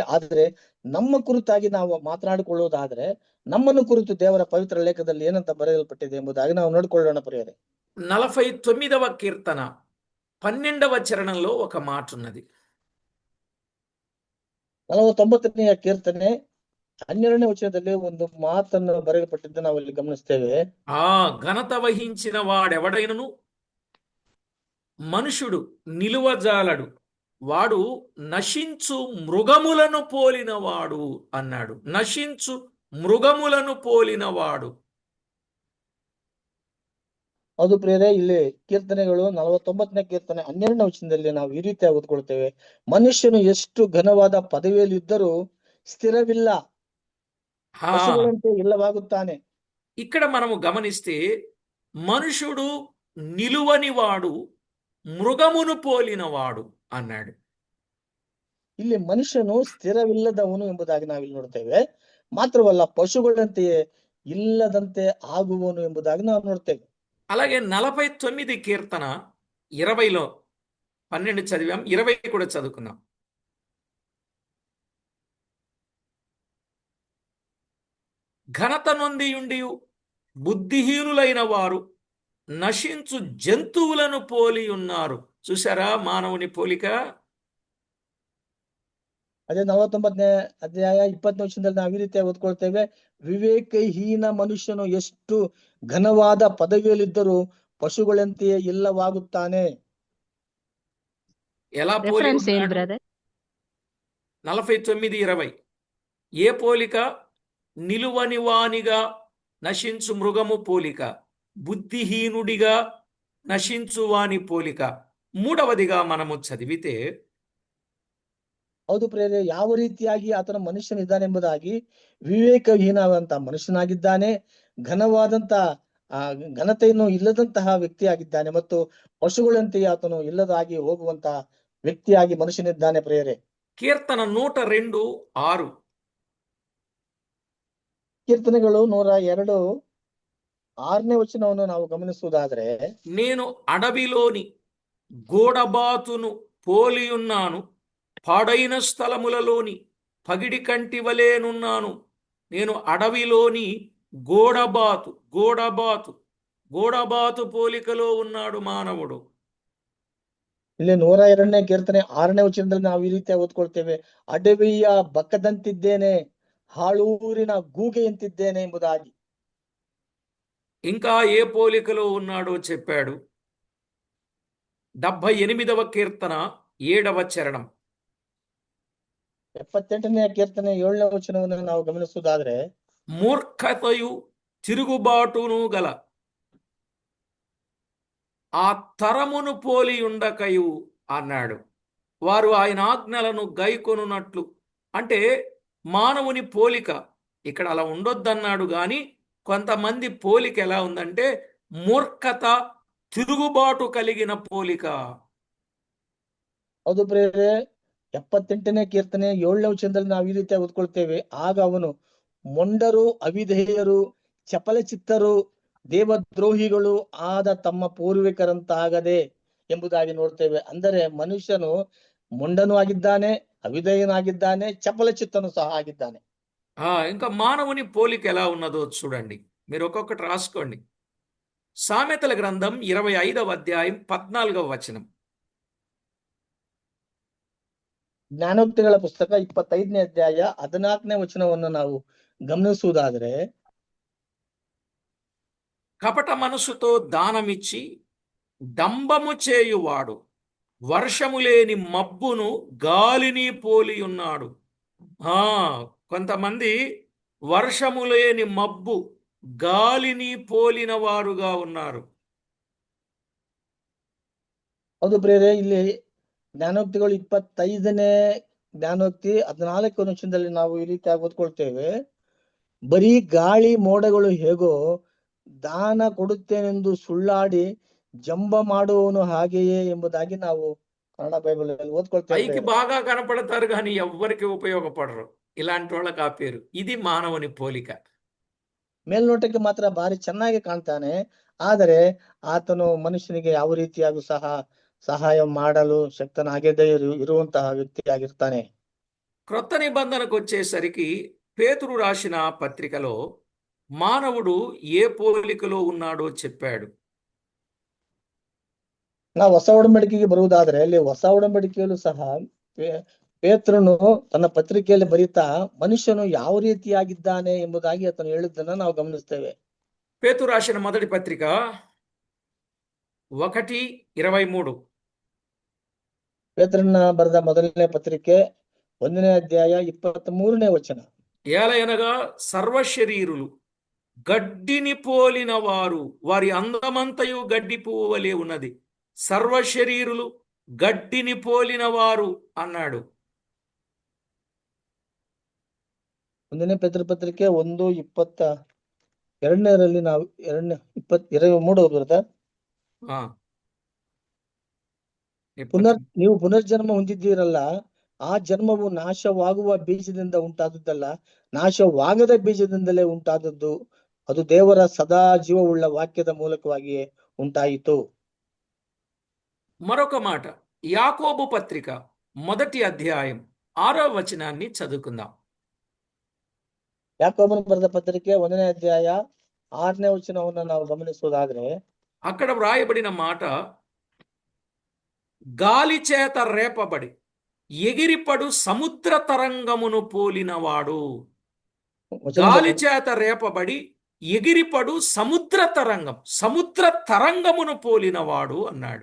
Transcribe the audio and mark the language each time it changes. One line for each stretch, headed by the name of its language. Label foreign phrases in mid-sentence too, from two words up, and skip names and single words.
Kannada: ಆದ್ರೆ ನಮ್ಮ ಕುರಿತಾಗಿ ನಾವು ಮಾತನಾಡಿಕೊಳ್ಳುವುದಾದ್ರೆ ನಮ್ಮನ್ನು ಕುರಿತು ದೇವರ ಪವಿತ್ರ ಲೇಖದಲ್ಲಿ ಏನಂತ ಬರೆಯಲ್ಪಟ್ಟಿದೆ ಎಂಬುದಾಗಿ ನಾವು ನೋಡಿಕೊಳ್ಳೋಣ ಪ್ರಿಯರೇ.
Telugu: 49వ కీర్తన 12వ చరణంలో ఒక మాట ఉన్నది.
Kannada: 49ನೇ ಕೀರ್ತನೆ 12ನೇ ವಚನದಲ್ಲಿ ಒಂದು ಮಾತನ್ನು ಬರೆಯಲ್ಪಟ್ಟಿದ್ದು ನಾವು ಇಲ್ಲಿ ಗಮನಿಸ್ತೇವೆ.
Telugu: ఘనత వహించిన వాడెవడైనను మనుషుడు నిలువజాలడు, వాడు నశించు మృగములను పోలినవాడు అన్నాడు. నశించు మృగములను పోలినవాడు.
Kannada: ಹೌದು ಪ್ರಿಯರೇ, ಇಲ್ಲಿ ಕೀರ್ತನೆಗಳು 49ನೇ ಕೀರ್ತನೆ 12ನೇ ವಚನದಲ್ಲಿ ನಾವು ಈ ರೀತಿಯಾಗಿ ಓದ್ಕೊಳ್ತೇವೆ. ಮನುಷ್ಯನು ಎಷ್ಟು ಘನವಾದ ಪದವಿಯಲ್ಲಿ ಇದ್ದರೂ ಸ್ಥಿರವಿಲ್ಲ, ಪಶುಗಳಂತೆ ಇಲ್ಲವಾಗುತ್ತಾನೆ.
Telugu: ఇక్కడ మనము గమనిస్తే మనుషుడు నిలువనివాడు, మృగమును పోలినవాడు అన్నాడు.
Kannada: ಇಲ್ಲಿ ಮನುಷ್ಯನು ಸ್ಥಿರವಿಲ್ಲದವನು ಎಂಬುದಾಗಿ ನಾವಿಲ್ಲಿ ನೋಡ್ತೇವೆ. ಮಾತ್ರವಲ್ಲ, ಪಶುಗಳಂತೆಯೇ ಇಲ್ಲದಂತೆ ಆಗುವನು ಎಂಬುದಾಗಿ ನಾವು ನೋಡ್ತೇವೆ.
Telugu: అలాగే 49 కీర్తన 20లో 12 చదివాం, 20 కూడా చదువుకున్నాం. ఘనత నొందియుండి బుద్ధిహీనులైన వారు నశించు జంతువులను పోలి ఉన్నారు. చూసారా మానవుని పోలిక?
Kannada: ಅದೇ 49ನೇ ಅಧ್ಯಾಯ 20ನೇ ವಚನದಲ್ಲಿ ನಾವು ಈ ರೀತಿಯಾಗಿ ಓದ್ಕೊಳ್ತೇವೆ. ವಿವೇಕಹೀನ ಮನುಷ್ಯನು ಎಷ್ಟು ಘನವಾದ ಪದವಿಯಲ್ಲಿದ್ದರೂ ಪಶುಗಳಂತೆಯೇ ಇಲ್ಲವಾಗುತ್ತಾನೆ.
Telugu: ఎలా పోలి ఉన్నాడు? 49:20 ఏ పోలిక? నిలువని వానిగా నశించు మృగము పోలిక, బుద్ధిహీనుడిగా నశించు వాని పోలిక. మూడవదిగా మనము చదివితే,
Kannada: ಹೌದು ಪ್ರೇರೆ, ಯಾವ ರೀತಿಯಾಗಿ ಆತನ ಮನುಷ್ಯನಿದ್ದಾನೆಂಬುದಾಗಿ ವಿವೇಕಹೀನವಂತ ಮನುಷ್ಯನಾಗಿದ್ದಾನೆ, ಘನವಾದಂತ ಘನತೆಯನ್ನು ಇಲ್ಲದಂತಹ ವ್ಯಕ್ತಿಯಾಗಿದ್ದಾನೆ, ಮತ್ತು ಪಶುಗಳಂತೆಯೇ ಆತನು ಇಲ್ಲದಾಗಿ ಹೋಗುವಂತ ವ್ಯಕ್ತಿಯಾಗಿ ಮನುಷ್ಯನಿದ್ದಾನೆ ಪ್ರೇರೆ.
Telugu: కీర్తన 102:6
Kannada: ಕೀರ್ತನೆಗಳು 102 6ನೇ ವಚನವನ್ನು ನಾವು ಗಮನಿಸುವುದಾದ್ರೆ,
Telugu: నేను అడవిలోని గోడబాతును పోలియున్నాను, పాడైన స్థలములలోని పగిడి కంటి వలెనున్నాను. నేను అడవిలోని గోడబాతు పోలికలో ఉన్నాడు మానవుడు.
Kannada: ಇಲ್ಲಿ 102ನೇ ಕೀರ್ತನೆ 6ನೇ ವಚನದಲ್ಲಿ ನಾವು ಈ ರೀತಿಯಾಗಿ ಓದ್ಕೊಳ್ತೇವೆ. ಅಡವಿಯ ಬಕ್ಕದಂತಿದ್ದೇನೆ, ಹಾಳೂರಿನ ಗೂಗೆಯಂತಿದ್ದೇನೆ ಎಂಬುದಾಗಿ.
Telugu: ఇంకా ఏ పోలికలో ఉన్నాడో చెప్పాడు. 78వ కీర్తన 7వ చరణం.
Kannada: 78ನೇ ಕೀರ್ತನೆ 7ನೇ ವಚನವನ್ನು ನಾವು ಗಮನಿಸುವುದಾದ್ರೆ,
Telugu: మూర్ఖతయు తిరుగుబాటును గల ఆ తరమును పోలి ఉండకయు అన్నాడు. వారు ఆయన ఆజ్ఞలను గైకొనున్నట్లు. అంటే మానవుని పోలిక ఇక్కడ అలా ఉండొద్దన్నాడు, గాని కొంతమంది పోలిక ఎలా ఉందంటే మూర్ఖత, తిరుగుబాటు కలిగిన పోలిక.
Kannada: ಹೌದು ಪ್ರೇರೆ, 78ನೇ ಕೀರ್ತನೆ 7ನೇ ವಚನದಲ್ಲಿ ನಾವು ಈ ರೀತಿಯಾಗಿ ಓದ್ಕೊಳ್ತೇವೆ. ಆಗ ಅವನು ಮೊಂಡರು, ಅವಿಧೇಯರು, ಚಪಲಚಿತ್ತರು, ದೇವದ್ರೋಹಿಗಳು ಆದ ತಮ್ಮ ಪೂರ್ವಿಕರಂತಾಗದೆ ಎಂಬುದಾಗಿ ನೋಡ್ತೇವೆ. ಅಂದರೆ ಮನುಷ್ಯನು ಮೊಂಡನು ಆಗಿದ್ದಾನೆ, ಅವಿಧೇಯನಾಗಿದ್ದಾನೆ, ಚಪಲಚಿತ್ತನು ಸಹ ಆಗಿದ್ದಾನೆ.
Telugu: ఇంకా మానవుని పోలిక ఎలా ఉన్నదో చూడండి, మీరు ఒక్కొక్కటి రాసుకోండి. సామెతల గ్రంథం 25వ అధ్యాయం 14వ వచనం.
Kannada: ಜ್ಞಾನೋಕ್ತಿಗಳ ಪುಸ್ತಕ 25ನೇ ಅಧ್ಯಾಯ 14ನೇ ವಚನವನ್ನು ನಾವು ಗಮನಿಸುವುದಾದ್ರೆ,
Telugu: కపట మనసుతో దానమిచ్చి డంబము చేయువాడు వర్షము లేని మబ్బును గాలిని పోలి ఉన్నాడు. ఆ కొంతమంది వర్షము లేని మబ్బు గాలిని పోలిన వారుగా ఉన్నారు.
Kannada: ಹೌದು ಪ್ರಿಯರೇ, ಇಲ್ಲಿ ಜ್ಞಾನೋಕ್ತಿಗಳು 25ನೇ ಜ್ಞಾನೋಕ್ತಿ 14ನೇ ವಚನದಲ್ಲಿ ನಾವು ಈ ರೀತಿಯಾಗಿ ಓದ್ಕೊಳ್ತೇವೆ. ಬರೀ ಗಾಳಿ ಮೋಡಗಳು ಹೇಗೋ ದಾನ ಕೊಡುತ್ತೇನೆಂದು ಸುಳ್ಳಾಡಿ ಜಂಬ ಮಾಡುವವನು ಹಾಗೆಯೇ ಎಂಬುದಾಗಿ ನಾವು ಕನ್ನಡ ಬೈಬಲ್ ಅಲ್ಲಿ ಓದ್ಕೊಳ್ತೇವೆ
Telugu: పైకి
Kannada: ಪ್ರಿಯರೇ.
Telugu: బాగా కనపడతారు కానీ ఎవ్వరికి ఉపయోగపడరు. ఇలాంటి వాళ్ళకి ఆ పేరు. ఇది మానవుని పోలిక.
Kannada: ಮೇಲ್ನೋಟಕ್ಕೆ ಮಾತ್ರ ಭಾರಿ ಚೆನ್ನಾಗಿ ಕಾಣ್ತಾನೆ, ಆದರೆ ಆತನು ಮನುಷ್ಯನಿಗೆ ಯಾವ ರೀತಿಯಾಗೂ ಸಹಾಯ ಮಾಡಲು ಶಕ್ತನಾಗದೇ ಇರುವಂತಹ ವ್ಯಕ್ತಿಯಾಗಿರ್ತಾನೆ.
Telugu: క్రొత్త నిబంధనకు వచ్చేసరికి పేతురు రాసిన పత్రికలో మానవుడు ఏ పోలికలో ఉన్నాడో చెప్పాడు.
Kannada: ನಾವು ಹೊಸ ಒಡಂಬಡಿಕೆಗೆ ಬರುವುದಾದ್ರೆ ಅಲ್ಲಿ ಹೊಸ ಒಡಂಬಡಿಕೆಯಲ್ಲೂ ಸಹ ಪೇತ್ರನು ತನ್ನ ಪತ್ರಿಕೆಯಲ್ಲಿ ಬರೀತಾ ಮನುಷ್ಯನು ಯಾವ ರೀತಿಯಾಗಿದ್ದಾನೆ ಎಂಬುದಾಗಿ ಆತನು ಹೇಳಿದ್ದನ್ನ ನಾವು ಗಮನಿಸ್ತೇವೆ.
Telugu: పేతురు రాసిన మొదటి పత్రిక 1:23.
Kannada: ಪೇತ್ರನ ಬರೆದ ಮೊದಲನೇ ಪತ್ರಿಕೆ 1ನೇ ಅಧ್ಯಾಯ 23ನೇ ವಚನ.
Telugu: ఏలయనగా సర్వశరీరులు గడ్డిని పోలిన వారు, వారి అందమంతయు గడ్డి పువ్వు వలె ఉన్నది. సర్వశరీరులు గడ్డిని పోలిన వారు అన్నాడు.
Kannada: 1ನೇ ಪೇತ್ರ ಪತ್ರಿಕೆ 1:22ರಲ್ಲಿ ನಾವು 23 ಬರುತ್ತಾ, ఆ, ನೀವು ಪುನರ್ಜನ್ಮ ಹೊಂದಿದ್ದೀರಲ್ಲ, ಆ ಜನ್ಮವು ನಾಶವಾಗುವ ಬೀಜದಿಂದ ಉಂಟಾದದ್ದಲ್ಲ, ನಾಶವಾಗದ ಬೀಜದಿಂದಲೇ ಉಂಟಾದದ್ದು. ಅದು ದೇವರ ಸದಾ ಜೀವವುಳ್ಳ ವಾಕ್ಯದ ಮೂಲಕವಾಗಿಯೇ ಉಂಟಾಯಿತು.
Telugu: మరొక మాట, యాకోబు పత్రిక 1వ అధ్యాయం 6వ వచనాన్ని చదువుకుందాం.
Kannada: ಯಾಕೋಬನ ಬರೆದ ಪತ್ರಿಕೆ 1ನೇ ಅಧ್ಯಾಯ 6ನೇ ವಚನವನ್ನು ನಾವು ಗಮನಿಸುವುದಾದ್ರೆ
Telugu: అక్కడ వ్రాయబడిన మాట, గాలి చేత రేపబడి ఎగిరిపడు సముద్ర తరంగమును పోలినవాడు. గాలి చేత రేపబడి ఎగిరిపడు సముద్ర తరంగమును పోలినవాడు అన్నాడు.